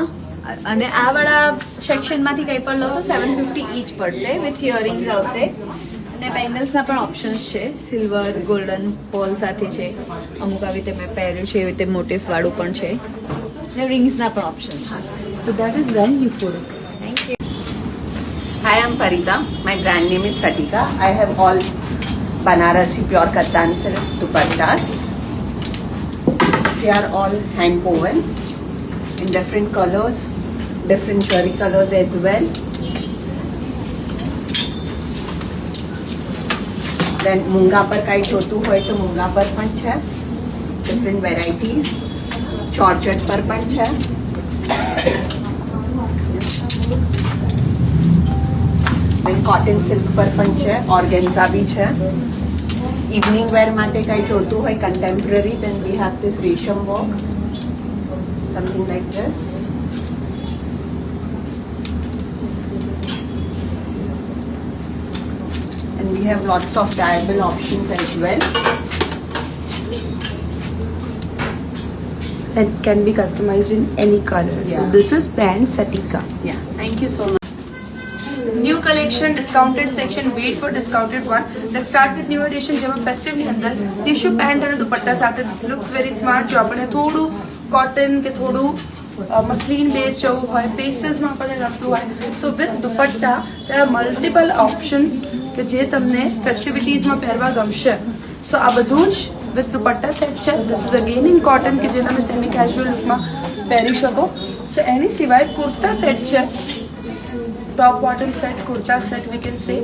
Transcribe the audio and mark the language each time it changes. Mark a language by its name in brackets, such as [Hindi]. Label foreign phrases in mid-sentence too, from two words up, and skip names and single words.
[Gujarati] અને આ વાળા સેક્શનમાંથી કંઈ પણ લો તો 750 ઈચ પડશે [English] with earrings [Gujarati] આવશે. અને બેંગલ્સના પણ ઓપ્શન્સ છે, સિલ્વર ગોલ્ડન પોલ સાથે છે. અમુક આવી રીતે મેં પહેર્યું છે એવી રીતે મોટિફ વાળું પણ છે. અને રિંગ્સના પણ ઓપ્શન છે. [English] So that is brand new photo. thank you. Hi, I'm Parita. My brand name is Satika. I have all Banarasi pure kattan silk dupattas. They are all hand woven in different colors, different cherry colors as well. [Gujarati] Then મૂંગા પર કાંઈ જોતું હોય તો મૂંગા પર પણ છે, [English] different varieties. [Gujarati] ચોરચટ પર પણ છે. Then [English] cotton silk [Gujarati] પર પણ છે, organza બી છે. [English] evening wear [Gujarati] માટે કાંઈ જોતું હોય [English] contemporary, then we have this resham work, something like this. And we have lots of dyeable options as well. That can be customized in any color. So Yeah. this is brand Satika. Yeah, thank you so much. New collection discounted section, wait for discounted one. let's start with new edition, [Gujarati] જેમાં ફેસ્ટિવની અંદર ટિશ્યુ પેન્ટ અને દુપટ્ટા સાથે [English] this looks very smart. [Gujarati] જો આપણે થોડું કોટન કે થોડું મસ્લિન બેઝ જવું હોય, પેસ્ટલ્સમાં આપણને ગમતું હોય, [English] so with [Gujarati] દુપટ્ટા [English] there are multiple options [Gujarati] કે જે તમને ફેસ્ટિવિટીઝમાં પહેરવા ગમશે. સો આ બધું જ વિથ દુપટ્ટા સેટ છે. [English] this is again in cotton [Gujarati] કે જે તમે [English] semi casual [Gujarati] લુકમાં પહેરી શકો. સો એની સિવાય કુર્તા સેટ છે, [English] top bottom set, [Gujarati] કુર્તા સેટ [English] we can say.